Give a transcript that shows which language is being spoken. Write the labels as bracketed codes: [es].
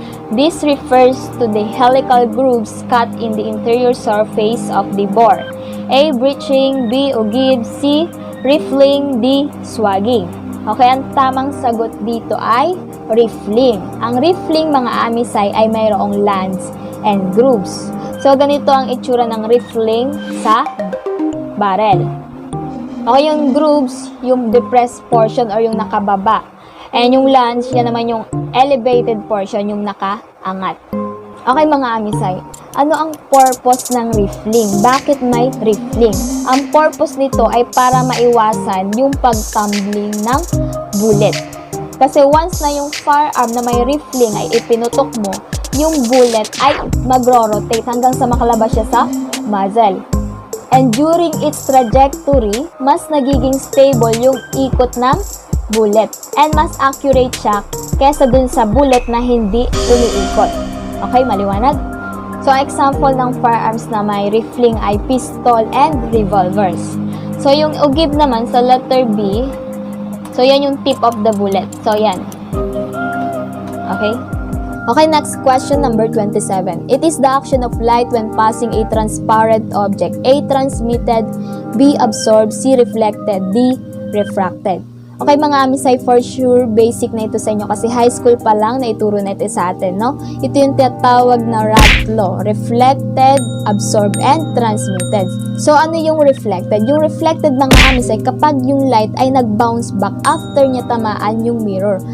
[en] This refers to the helical grooves cut in the interior surface of the bore. A. Breaching, B. Ugib, C. Riffling, D. Swagging. [tl] Okay, ang tamang sagot dito ay riffling. Ang riffling mga amisay ay mayroong lands and grooves. So, ganito ang itsura ng riffling sa barrel. Okay, yung grooves, yung depressed portion or yung nakababa. And yung lands, yan naman yung elevated portion, yung nakaangat. Okay mga amisay, ano ang purpose ng riffling? Bakit may riffling? Ang purpose nito ay para maiwasan yung pag-tumbling ng bullet. Kasi once na yung firearm na may riffling ay ipinutok mo, yung bullet ay magro-rotate hanggang sa makalabas siya sa muzzle. [en] And during its trajectory, [tl] mas nagiging stable yung ikot ng bullet. And mas accurate siya kesa dun sa bullet na hindi umiikot. Okay, maliwanag? So, example ng firearms na may riffling ay [en] pistol and revolvers. [tl] So, yung ugib naman sa letter B, so yan yung [en] tip of the bullet. [tl] So, yan. Okay? [en] Okay, next question, number 27. It is the action of light when passing a transparent object. A. Transmitted, B. Absorbed, C. Reflected, D. Refracted. [tl] Okay mga amisay, [en] for sure, [tl] basic na ito sa inyo kasi high school pa lang na ituro na ito sa atin, no? Ito yung tinatawag na RAT law, [en] reflected, absorbed, and transmitted. [tl] So, ano yung reflected? Yung reflected mga amisay, kapag yung light ay nag- [en] bounce back [tl] after niya tamaan yung mirror.